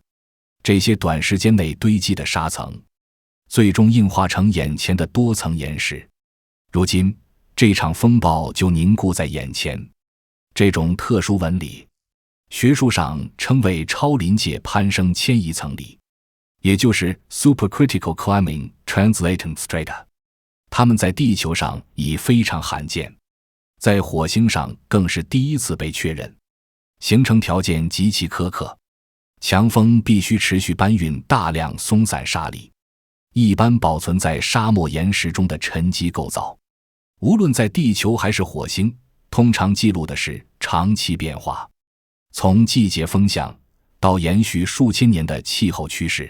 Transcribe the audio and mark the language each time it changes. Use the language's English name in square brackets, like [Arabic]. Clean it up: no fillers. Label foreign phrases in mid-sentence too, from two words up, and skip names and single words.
[Chinese] 這些短時間內堆積的沙層，最終硬化成眼前的多層岩石。如今，這場風暴就凝固在眼前。這種特殊紋理，學術上稱為超臨界攀升遷移層理，也就是 [English] supercritical climbing translating strata。 [Chinese] 它們在地球上已非常罕見，在火星上更是第一次被確認。形成條件極其苛刻，強風必須持續搬運大量鬆散沙粒，一般保存在沙漠岩石中的沉積構造。無論在地球還是火星，通常記錄的是長期變化，從季節風向到延續數千年的氣候趨勢。